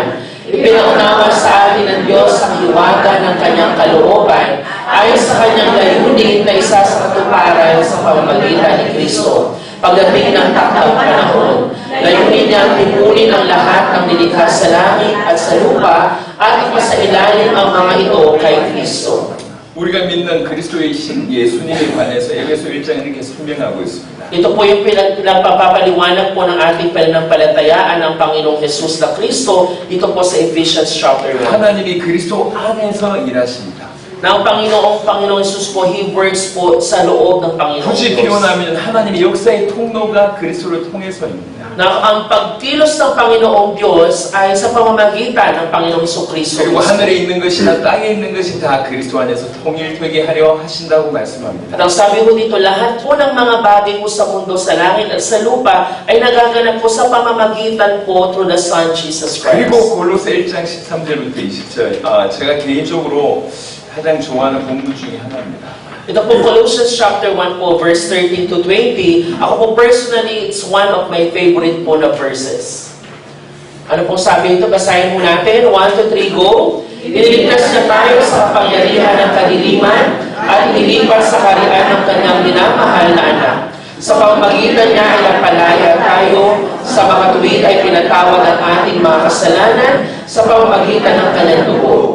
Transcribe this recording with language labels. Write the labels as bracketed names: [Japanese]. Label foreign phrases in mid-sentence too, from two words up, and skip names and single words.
[Filipino] Ipinaunawa sa atin ng Diyos ang hiwaga ng kanyang kalooban ayon sa kanyang layunin na isa sa katuparan sa pamamagitan ni Kristo. Pagdating ng takdang panahon, layunin niya ang tipunin ang lahat ng nilikha sa langit at sa lupa at ipasailalim ang mga ito kay Kristo. [Korean] 우리가 믿는 그리스도이신 예수님에 관해서 에베소 1장은 이렇게 설명하고 있습니다. [Filipino] Ito po yung pinagpapaliwanag po ng ating pananampalatayaan ng Panginoong Jesus na Kristo dito po sa [English] Ephesians chapter 1. [Korean] 하나님이 그리스도 안에서 일하십니다. [Filipino] Na ang Panginoong Jesus po, [English] He works [Filipino] po sa loob ng Panginoong [Korean] 굳이 [Filipino] Diyos. [Korean] 표현하면 하나님의 역사의 통로가 그리스도를 통해서입니다. [Filipino] Na ang pagkilos ng Panginoong Diyos ay sa pamamagitan ng Panginoong Jesucristo. [Korean] 그리고 하늘에 있는 것이나 땅에 있는 것이 다 그리스도 안에서 통일되게 하려 하신다고 말씀합니다. [Filipino] At ang sabi mo dito, lahat po ng mga bagay po sa mundo, sa langit at sa lupa ay nagaganap po sa pamamagitan po [English] through the Son Jesus Christ. [Korean] 그리고 골로새 1장 13절부터 20절 제가 개인적으로 가장 좋아하는 본문 중에 하나입니다. [Filipino] Ito po [English] Colossians chapter 1 [Filipino] po, [English] verse 13 to 20. [Filipino] Ako po personally, [English] it's one of my favorite [Filipino] po na verses. Ano pong sabi ito? Basahin mo natin. 1 to 3, go. Iniligtas niya tayo sa kapangyarihan ng kadiliman at inilipas sa kariyan ng kanyang minamahal na anak. Sa pamamagitan niya ay napalaya tayo, sa mga tuwid ay pinatawad ang ating mga kasalanan sa pamamagitan ng kanyang dugo.